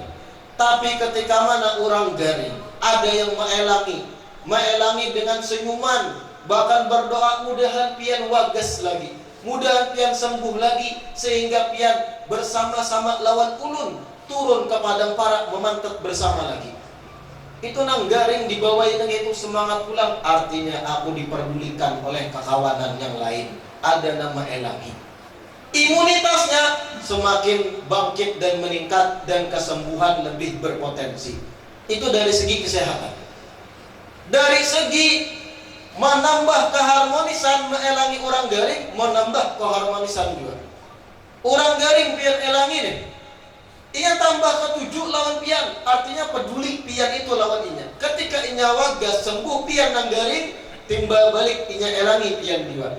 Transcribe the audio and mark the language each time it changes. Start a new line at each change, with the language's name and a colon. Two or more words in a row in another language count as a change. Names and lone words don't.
Banjar: Tapi ketika mana orang garing, ada yang maelangi dengan senyuman, bahkan berdoa mudahan pian wages lagi, mudahan pian sembuh lagi, sehingga pian bersama-sama lawan ulun turun ke padang parak memantap bersama lagi. Itu nang garing dibawain nang itu semangat pulang, artinya aku diperdulikan oleh kekawanan yang lain, ada nama elangi. Imunitasnya semakin bangkit dan meningkat dan kesembuhan lebih berpotensi. Itu dari segi kesehatan. Dari segi menambah keharmonisan meelangi orang garing, menambah keharmonisan juga. Orang garing pian elangi nih, ia tambah ketujuh lawan pian, artinya peduli pian itu lawan inya. Ketika inya wagas sembuh pian nang garing, timbal balik inya elangi pian juga.